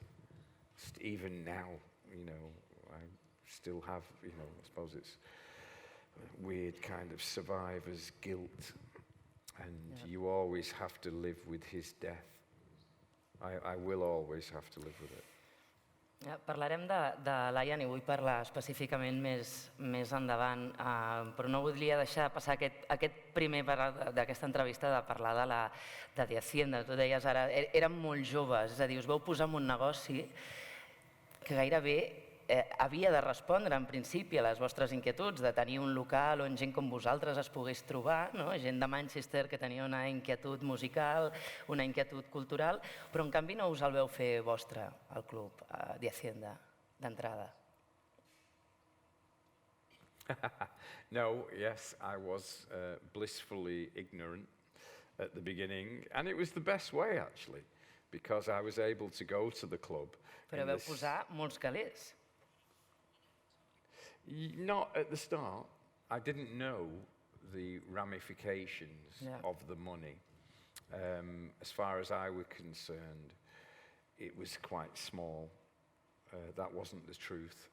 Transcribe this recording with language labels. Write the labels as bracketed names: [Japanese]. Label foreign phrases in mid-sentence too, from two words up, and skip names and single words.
[English] Even now, you know, I still have, you know, I suppose it's a weird kind of survivor's guilt. And you always have to live with his death. I will always have to live with it. [Catalan] Parlarem de l'Ian i vull parlar específicament més endavant, però no voldria deixar passar aquest primer part d'aquesta entrevista de parlar de Haçienda. Tu deies ara, érem molt joves, és a dir, us vau posar en un negoci que gairebé havia de respondre en principi a les vostres inquietuds, de tenir un local on gent com vosaltres es pogués trobar, no? Gent de Manchester que tenia una inquietud musical, una inquietud cultural, però en canvi no us el veu fer vostre, el club d'Haçienda, d'entrada. [English] No, yes, I was blissfully ignorant at the beginning, and it was the best way actually, because I was able to go to the club. [Catalan] Però vau posar molts calés. [English] Not at the start. I didn't know the ramifications of the money. As far as I was concerned, it was quite small. That wasn't the truth.